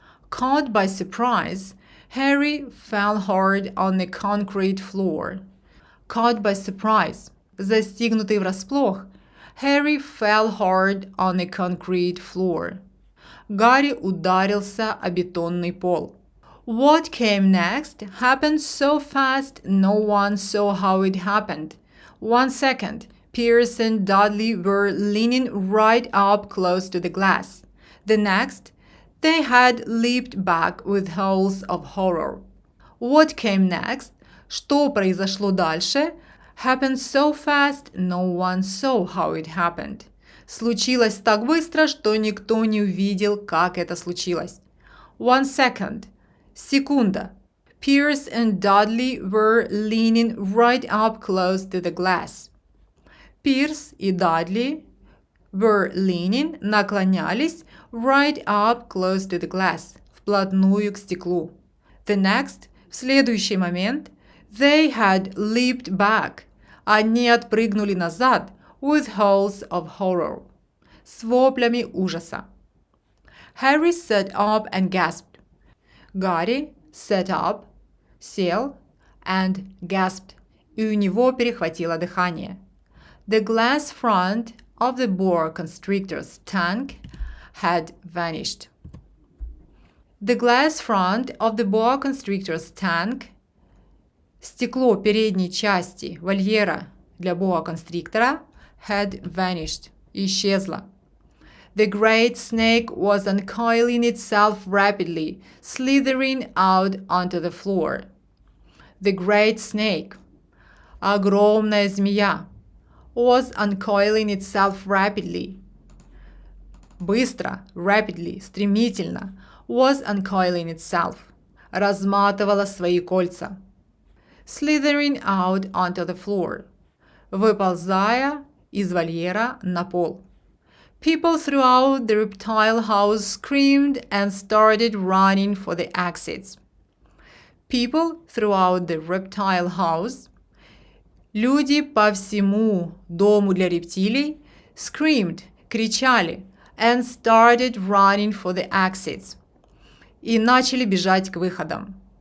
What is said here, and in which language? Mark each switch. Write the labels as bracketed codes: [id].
[en] Caught by surprise, Harry fell hard on the concrete floor. Caught by surprise, [ru] застигнутый врасплох, [en] Harry fell hard on the concrete floor. [ru] Гарри ударился о бетонный пол. [en] What came next happened so fast no one saw how it happened. 1 second Pierce and Dudley were leaning right up close to the glass. The next, they had leaped back with howls of horror. What came next? [ru] Что произошло дальше? [en] Happened so fast, no one saw how it happened. [ru] Случилось так быстро, что никто не увидел, как это случилось. [en] 1 second. [ru] Секунда. [en] Pierce and Dudley were leaning right up close to the glass. Пирс и Дадли were leaning, [ru] наклонялись, [en] right up close to the glass, [ru] вплотную к стеклу. [en] The next, [ru] в следующий момент, [en] they had leaped back, [ru] они отпрыгнули назад, [en] with howls of horror, [ru] с воплями ужаса. [en] Harry sat up and gasped. [ru] Гарри [en] sat up, [ru] сел, [en] and gasped, [ru] и у него перехватило дыхание. [en] The glass front of the boa constrictor's tank had vanished. The glass front of the boa constrictor's tank, [ru] стекло передней части вольера для боа-констриктора, [en] had vanished, [ru] исчезло. [en] The great snake was uncoiling itself rapidly, slithering out onto the floor. The great snake, [ru] огромная змея, [en] was uncoiling itself rapidly. [ru] Быстро, [en] rapidly, [ru] стремительно, [en] was uncoiling itself, [ru] разматывала свои кольца. [en] Slithering out onto the floor, [ru] выползая из вольера на пол. [en] People throughout the Reptile House screamed and started running for the exits. People throughout the Reptile House, [ru] люди по всему дому для рептилий, [en] screamed, [ru] кричали, [en] and started running for the exits, [ru] и начали бежать к выходам.